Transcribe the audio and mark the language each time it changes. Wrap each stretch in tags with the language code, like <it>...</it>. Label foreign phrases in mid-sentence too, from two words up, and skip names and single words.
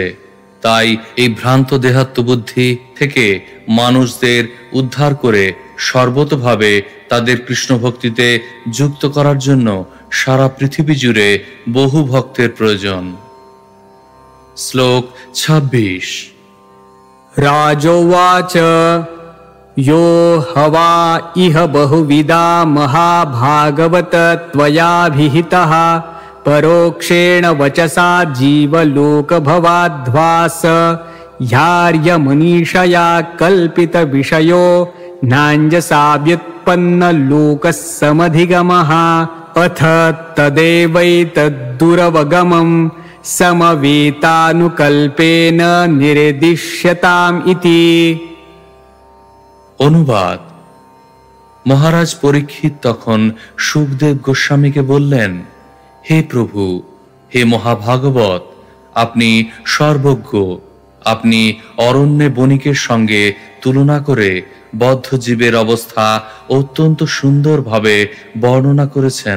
<bn>তাই এই ভ্রান্ত দেহাত্ম বুদ্ধি থেকে মানুষদের উদ্ধার করে সর্বতোভাবে তাদের কৃষ্ণ ভক্তিতে যুক্ত করার জন্য সারা পৃথিবী জুড়ে বহু ভক্তের প্রয়োজন। শ্লোক 26।</bn> <sa>রাজোবাচ यो हवा इह बहुविदा महाभागवत त्वयाभिहितः परोक्षेण वचसा जीवलोकभवाध्वास ह्यार्यमनीषया कल्पितविषयो नाञ्जसा व्युत्पन्नलोकस्समधिगमः अथ तदेवैतद्दुरवगमम् समवेतानुकल्पेन निर्दिश्यताम् इति।</sa> <bn>অনুবাদ: মহারাজ পরীক্ষিত তখন সুখদেব গোস্বামীকে বললেন, হে প্রভু, হে মহাভাগবত, আপনি সর্বজ্ঞ। আপনি অরণ্যে বণিকের সঙ্গে তুলনা করে বদ্ধ জীবের অবস্থা অত্যন্ত সুন্দরভাবে বর্ণনা করেছেন।</bn>